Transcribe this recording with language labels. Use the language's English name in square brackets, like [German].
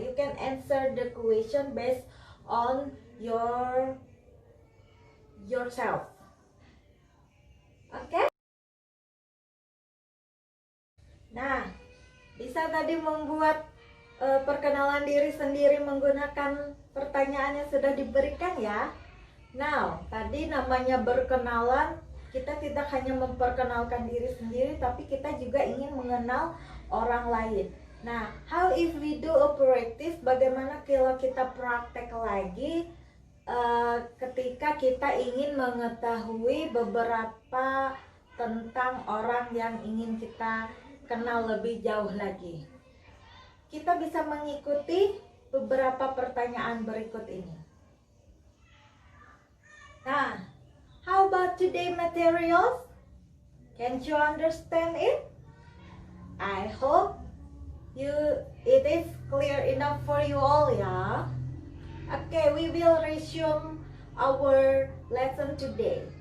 [English] You can answer the question based on yourself. Okay? [Indonesian] Nah, bisa tadi membuat perkenalan diri sendiri menggunakan pertanyaan yang sudah diberikan ya. Now, tadi namanya berkenalan, kita tidak hanya memperkenalkan diri sendiri, tapi kita juga ingin mengenal orang lain. Nah, [English] how if we do a practice? [Indonesian] Bagaimana kalau kita praktek lagi ketika kita ingin mengetahui beberapa tentang orang yang ingin kita kenal lebih jauh lagi. Kita bisa mengikuti beberapa pertanyaan berikut ini. [English] Nah, how about today materials? Can't you understand it? I hope it is clear enough for you all ya. Okay, we will resume our lesson today.